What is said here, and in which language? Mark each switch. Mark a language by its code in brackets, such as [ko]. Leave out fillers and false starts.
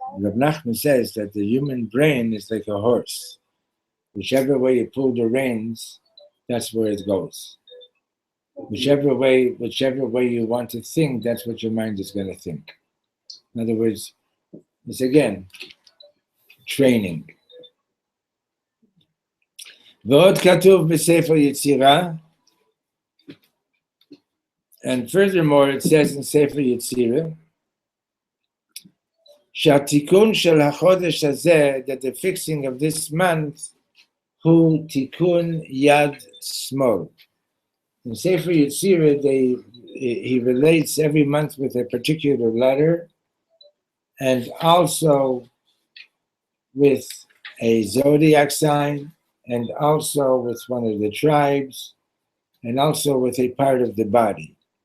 [en] Reb Nachman says that the human brain is like a horse. Whichever way you pull the reins, that's where it goes. Whichever way you want to think, that's what your mind is going to think. In other words, it's again training. [he] ועוד כתוב בספר יצירה, [en] and furthermore it says in [he] ספר יצירה, שהתיקון של החודש הזה, [en] that the fixing of this month, [he] הוא תיקון יד שמאל. [en] In Sefer Yetzirah, he relates every month with a particular letter, and also with a zodiac sign, and also with one of the tribes, and also with a part of the body.